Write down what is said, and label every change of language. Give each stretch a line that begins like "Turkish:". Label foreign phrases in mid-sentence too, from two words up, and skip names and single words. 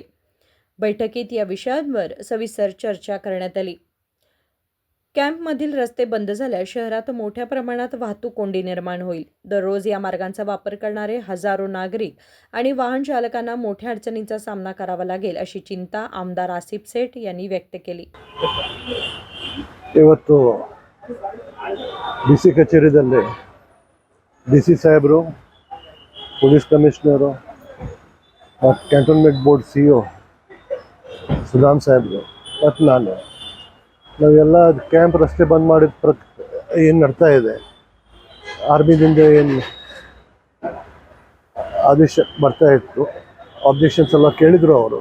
Marathi: बैठकीत या विषयांवर सविस्तर चर्चा करण्यात आली. कॅम्पमधील रस्ते बंद झाल्यास शहरात मोठ्या प्रमाणात वाहतूक कोंडी निर्माण होईल. दररोज या मार्गांचा वापर करणारे हजारो नागरिक आणि वाहन चालकांना मोठ्या अडचणींचा सामना करावा लागेल अशी चिंता आमदार आसिफ सेठ यांनी व्यक्त केली.
Kannada: ಇವತ್ತು ಡಿಸಿ ಕಚೇರಿಯಲ್ಲಿ ಡಿಸಿ ಸಾಹೇಬರು, ಪೊಲೀಸ್ ಕಮಿಷನರು, ಕ್ಯಾಂಟೋನ್ಮೆಂಟ್ ಬೋರ್ಡ್ ಸಿಇಒ ಸುಧಾಮ್ ಸಾಹೇಬರು ಮತ್ತು ನಾವೆಲ್ಲ ಕ್ಯಾಂಪ್ ರಸ್ತೆ ಬಂದ್ ಮಾಡಿದ ಏನು ನಡ್ತಾ ಇದೆ, ಆರ್ಮಿದಿಂದ ಏನು ಆದೇಶ ಬರ್ತಾ ಇತ್ತು, ಆಬ್ಜೆಕ್ಷನ್ಸ್ ಎಲ್ಲ ಕೇಳಿದ್ರು ಅವರು.